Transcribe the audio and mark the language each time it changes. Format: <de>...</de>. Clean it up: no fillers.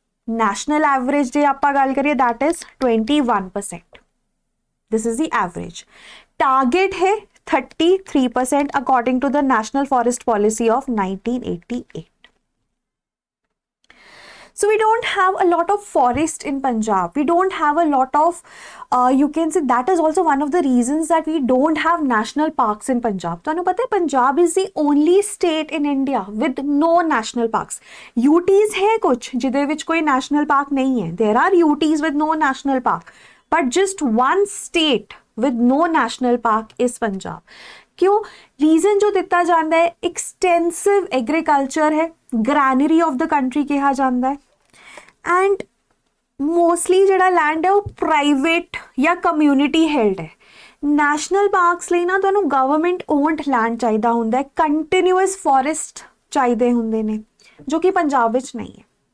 <en>National average</en> <pa>ਜੇ ਆਪਾਂ ਗੱਲ ਕਰੀਏ,</pa> <en>that is 21%. This is the average. Target है 33% according to the National Forest Policy of 1988. So we don't have a lot of forest in Punjab. We don't have a lot of, you can say that is also one of the reasons that we don't have national parks in Punjab.</en> <pa>ਤੁਹਾਨੂੰ ਪਤਾ ਹੈ</pa> <en>Punjab is the only state in India with no national parks.</en> <pa>UTs ਹੈ ਕੁਝ ਜਿਹਦੇ ਵਿੱਚ ਕੋਈ national park ਨਹੀਂ ਹੈ.</pa> <en>There are UTs with no national park. But just one state with no national park is Punjab.</en> <pa>ਕਿਉਂ? Reason ਜੋ ਦਿੱਤਾ ਜਾਂਦਾ ਹੈ, ਐਕਸਟੈਂਸਿਵ ਐਗਰੀਕਲਚਰ ਹੈ,</pa> <en>granary of the country</en> <pa>ਕਿਹਾ ਜਾਂਦਾ ਹੈ, ਐਂਡ ਮੋਸਟਲੀ ਜਿਹੜਾ ਲੈਂਡ ਹੈ ਉਹ ਪ੍ਰਾਈਵੇਟ ਜਾਂ ਕਮਿਊਨਿਟੀ ਹੈਲਡ ਹੈ। ਨੈਸ਼ਨਲ ਪਾਰਕਸ ਲਈ ਨਾ ਤੁਹਾਨੂੰ ਗਵਰਨਮੈਂਟ ਓਨਡ ਲੈਂਡ ਚਾਹੀਦਾ ਹੁੰਦਾ ਹੈ, ਕੰਟੀਨਿਊਅਸ ਫੋਰੈਸਟ ਚਾਹੀਦੇ ਹੁੰਦੇ ਨੇ, ਜੋ ਕਿ ਪੰਜਾਬ ਵਿੱਚ ਨਹੀਂ ਹੈ।</pa>